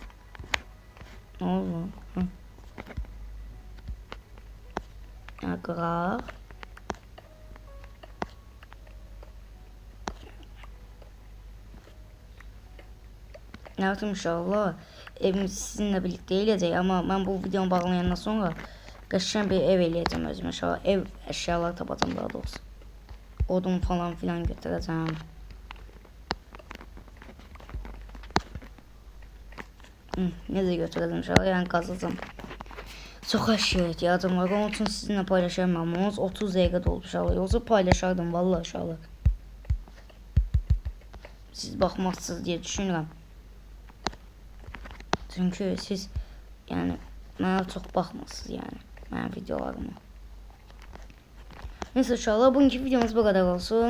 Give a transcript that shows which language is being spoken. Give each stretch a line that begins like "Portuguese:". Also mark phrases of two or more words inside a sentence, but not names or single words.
Turkish: Ne oldu? Hı. qıraq. Evet inşallah evimiz sizinle birlikte
Azerbaijani: eləyəcək, amma mən bu videonu bağlayandan sonra qəşəng bir ev eləyəcəm özümə. İnşallah ev əşyaları tapacağım daha doğrusu. Odun falan filan götürəcəm. Necə götürəcəm inşallah, yəni qazacağım. Çox əşya ehtiyacım var, onun üçün sizinlə paylaşamam. 30 dəqiqə doldu inşallah, yoxsa paylaşardım vallahi inşallah. Siz baxmazsınız diye düşünürəm. Çünkü siz yani mənə çox baxmırsınız yani mənim videolarıma.
Turkish: Neyse inşallah bugünkü videomuz bu kadar olsun.